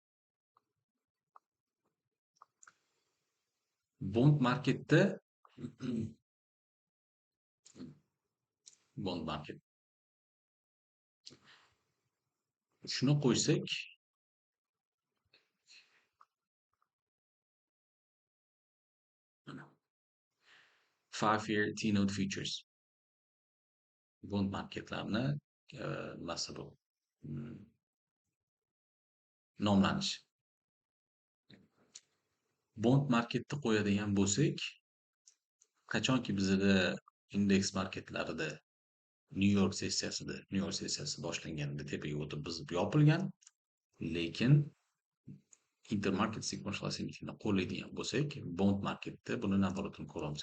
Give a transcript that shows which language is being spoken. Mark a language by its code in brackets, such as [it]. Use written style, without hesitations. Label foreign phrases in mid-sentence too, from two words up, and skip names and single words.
[en] Bond marketda bond market [uz] shuni qo'ysak, mana [en] 5-year T-note futures bond marketlarni [uz] nimasi bu mm, nomlanishi. [en] Bond marketni [uz] qo'yadigan bo'lsak, qachonki bizda indeks marketlarida New York sessiyasi boshlanganida tepaga o'tib bizib yopilgan, lekin [en] intermarket sequential ascendingni [uz] qo'llaydigan bo'lsak, [en] bond marketda [uz] buni nazoratini ko'ramiz.